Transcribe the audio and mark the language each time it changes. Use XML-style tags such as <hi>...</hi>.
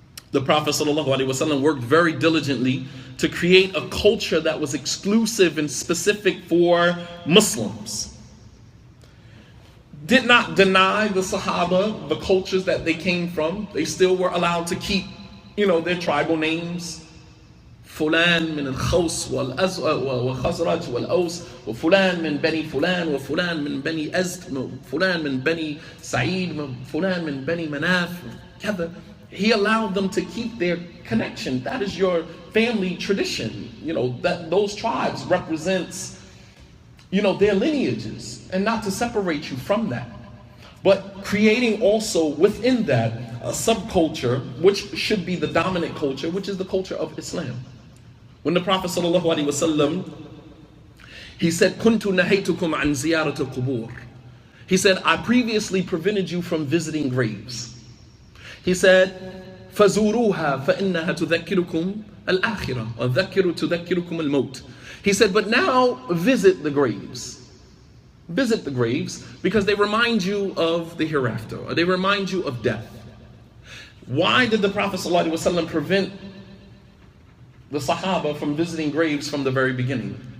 <en>The Prophet ﷺ worked very diligently to create a culture that was exclusive and specific for Muslims. Did not deny the Sahaba the cultures that they came from. They still were allowed to keep, their tribal names.</en> <ar>فلان من الخوس والخزرج والأوس وفلان من بني فلان وفلان من بني أزد فلان من بني سعيد فلان من بني مناف كذا.</ar> <en>He allowed them to keep their connection. That is your family tradition. That those tribes represents, their lineages, and not to separate you from that. But creating also within that a subculture, which should be the dominant culture, which is the culture of Islam. When the Prophet ﷺ, he said,</en> <ar>"Kuntu nahaytukum an ziyarat al-qubur."</ar> <en>He said, I previously prevented you from visiting graves.</en> <ar>He said, فَزُورُوهَا فَإِنَّهَا تُذَكِّرُكُمْ الْآخِرَةِ وَذَكِّرُ تُذَكِّرُكُمُ الْمَوْتِ.</ar> <en>He said, but now visit the graves. Visit the graves because they remind you of the hereafter, or they remind you of death. Why did the Prophet ﷺ prevent the Sahaba from visiting graves from the very beginning?</en>